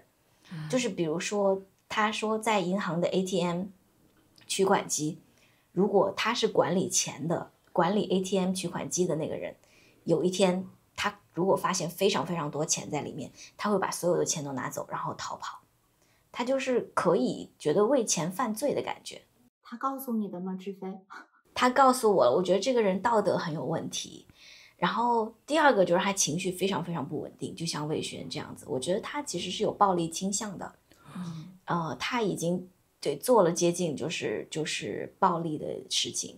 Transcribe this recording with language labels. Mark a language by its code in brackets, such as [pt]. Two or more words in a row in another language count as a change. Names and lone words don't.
[zh] 就是比如說，他說在銀行的 ATM 取款機，如果他是管理钱的，管理 ATM 取款機的那個人，有一天他如果發現非常非常多錢在裡面，他會把所有的錢都拿走，然後逃跑。他就是可以覺得為錢犯罪的感覺。他告訴你的嗎，志飛？他告訴我了，我覺得這個人道德很有問題。然後第二個就是他情緒非常非常不穩定，就像魏軒這樣子，我覺得他其實是有暴力傾向的。他已經做了接近就是暴力的事情。